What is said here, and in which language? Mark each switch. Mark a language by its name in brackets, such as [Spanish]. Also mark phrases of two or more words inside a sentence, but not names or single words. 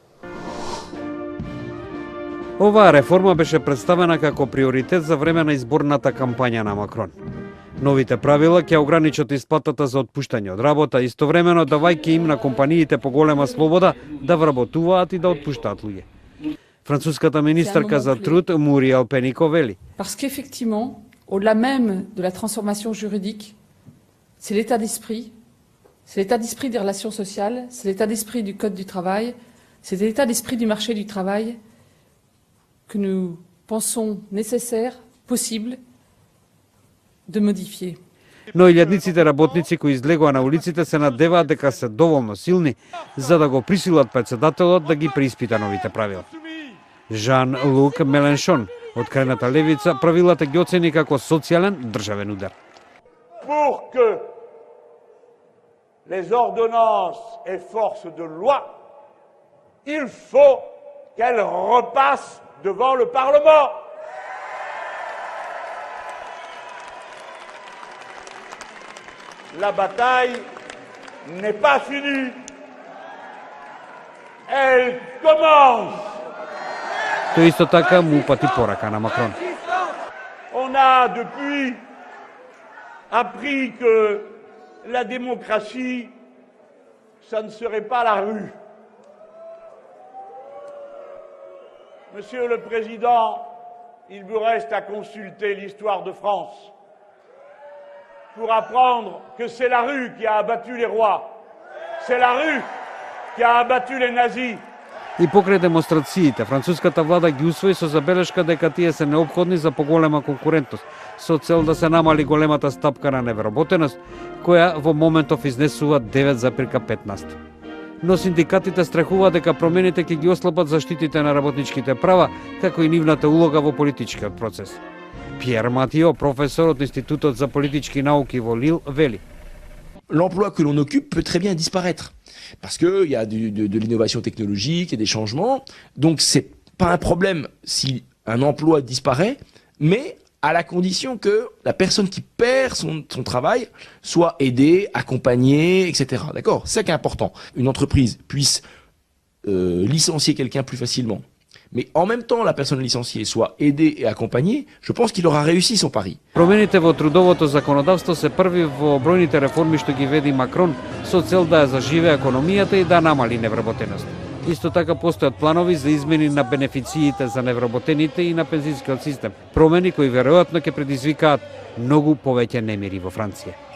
[Macedonian] Оваа реформа беше представена како приоритет за време на изборната кампања на Макрон. Новите правила ќе ограничат исплатата за отпуштање од работа, истовремено давајќи им на компаниите поголема слобода да вработуваат и да отпуштаат луѓе. Француската министарка за труд Муриел Пенико вели: [French] Parce qu'effectivement, au-delà même de la transformation juridique, c'est l'état d'esprit C'est l'état d'esprit des relations sociales, c'est l'état d'esprit du Code du travail, c'est l'état d'esprit du marché du travail que nous pensons nécessaire, possible de modifier. [Macedonian] Но илјадниците работници кои излегоа на улиците се надеваат дека се доволно силни за да го присилат председателот да ги преиспита новите правила. Жан-Лук Меленшон од крајната левица правилата ги оцени како социјален државен удар. [French] Pour que les ordonnances aient force de loi, il faut qu'elles repassent devant le Parlement. La bataille n'est pas finie. Elle commence. [Macedonian] Тој исто така му упати порака на Макрон. [French] On a depuis appris que la démocratie, ça ne serait pas la rue. Monsieur le Président, il vous reste à consulter l'histoire de France pour apprendre que c'est la rue qui a abattu les rois. C'est la rue qui a abattu les nazis. [Macedonian] И покрај демонстрациите, француската влада ги усвои со забелешка дека тие се неопходни за поголема конкурентност, со цел да се намали големата стапка на невработеност, која во моментов изнесува 9,15. Но синдикатите страхуваат дека промените ќе ги ослабат заштитите на работничките права, како и нивната улога во политичкиот процес. Пиер Матио, професор од Институтот за политички науки во Лил, вели: [French] L'emploi que l'on occupe peut très bien disparaître. Parce qu'il y a de l'innovation technologique et des changements. Donc, c'est pas un problème si un emploi disparaît, mais à la condition que la personne qui perd son travail soit aidée, accompagnée, etc. D'accord ? C'est ça qui est important. Une entreprise puisse licencier quelqu'un plus facilement, mais en même temps la personne licenciée soit aidée et accompagnée, je pense qu'il aura réussi son pari. [Macedonian] Промените во трудовото законодавство се први во бројните реформи што ги веди Макрон со цел да ја заживее економијата и да намали невработеност. Исто така постојат планови за измени на бенефициите за невработените и на пензискиот систем, промени кои веројатно ќе предизвикаат многу повеќе немири во Франција.